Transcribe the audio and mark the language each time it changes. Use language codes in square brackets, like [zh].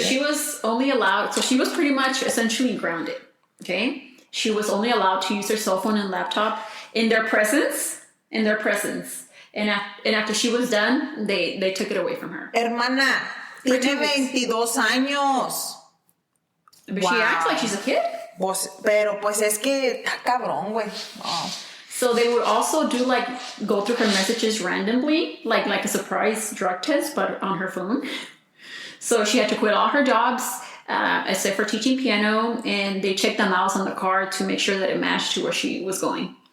[en] So she was only allowed, she was pretty much essentially grounded. Okay? She was only allowed to use her cell phone and laptop in their presence. And after she was done, they took it away from her. [es] Hermana, tiene 22 años. [en] But she acts like she's a kid. [es] Pero pues es que está cabrón, güey. Oh. [en] So they would also go through her messages randomly, like a surprise drug test, but on her phone. So she had to quit all her jobs, except for teaching piano, and they checked the miles on the car to make sure that it matched to where she was going.